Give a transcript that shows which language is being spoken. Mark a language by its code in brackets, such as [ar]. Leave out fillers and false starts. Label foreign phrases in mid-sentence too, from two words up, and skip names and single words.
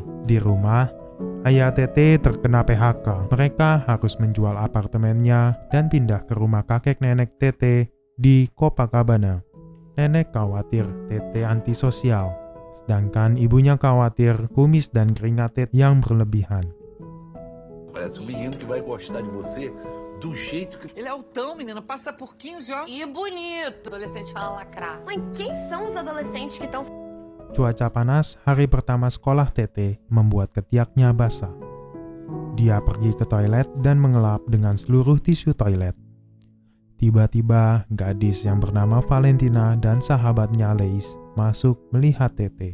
[id] Di rumah, ayah Tete terkena PHK. Mereka harus menjual apartemennya dan pindah ke rumah kakek nenek Tete di Copacabana. Nenek khawatir Tete antisosial, sedangkan ibunya khawatir kumis dan keringat Tete yang berlebihan. [pt] Parece menino que vai gostar de você do jeito que... Ele é altão, menina, passa por 15 anos. E bonito. Adolescente fala lacrar. Mãe, quem são os adolescentes que estão... [id] Cuaca panas hari pertama sekolah Tete membuat ketiaknya basah. Dia pergi ke toilet dan mengelap dengan seluruh tisu toilet. Tiba-tiba, gadis yang bernama Valentina dan sahabatnya Leis masuk melihat Tete.